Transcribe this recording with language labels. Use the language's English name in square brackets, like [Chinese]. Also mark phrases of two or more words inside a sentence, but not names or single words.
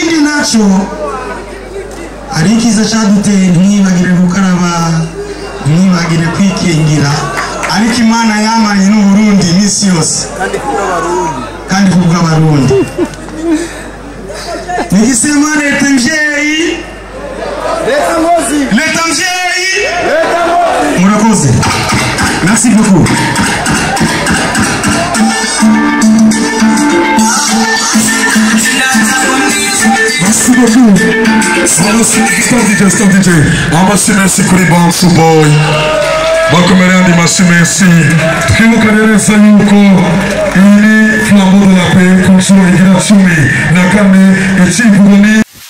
[Rundi] hama ikindi naco ari ikiza cyaduteye ntibagire gukaraba ntibagire kwikingira ariko Imana yamanye n'u Burundi imisi yose kandi kubw'abarundi nigisema leta mvyeyi murakoze [French] merci beaucoup Merci beaucoup. [English] Stop DJ. [Rundi] Merci kuri Bounce Boy. Bakomerandi merci. Tukimukaneleza yuko ili [French] flambeau de la paix [Rundi] ku nshuro igira 14 ikivugo ni